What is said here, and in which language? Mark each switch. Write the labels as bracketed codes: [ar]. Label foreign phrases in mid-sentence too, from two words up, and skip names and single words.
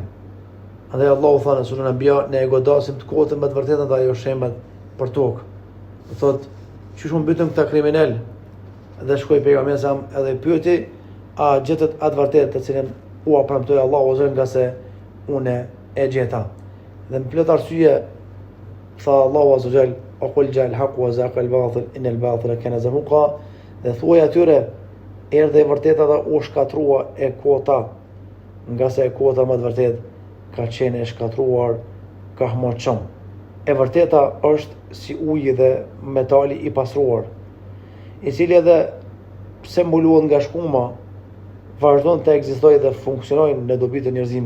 [sq] Andaj Allahu tha në surën Anbiya, ne e godasim të kotën me të vërtetën dhe ajo shembat për tokë. Do thotë, çish u mbytëm këta kriminal, dhe shkoi pejgamberi sa edhe pyeti, a gjetet atë vërtetë të cilën u premtoi Allahu ose nga se unë e gjeta. Dhe në plot arsye tha [ar] Allahu عز وجل: "وقل جاء الحق وزهق الباطل إن الباطل كان زهوقا." [sq] Dhe thuaj atyre, erdhe e vërteta dhe u shkatrua e kota, nga se e kota më të vërtet ka qenë e shkatruar ka hmoqëm. E vërteta është si uji dhe metali i pasruar, i cili edhe pse mbuluan nga shkuma, vazhdon të ekzistojë dhe funksionojnë në dobi të njerëzimit.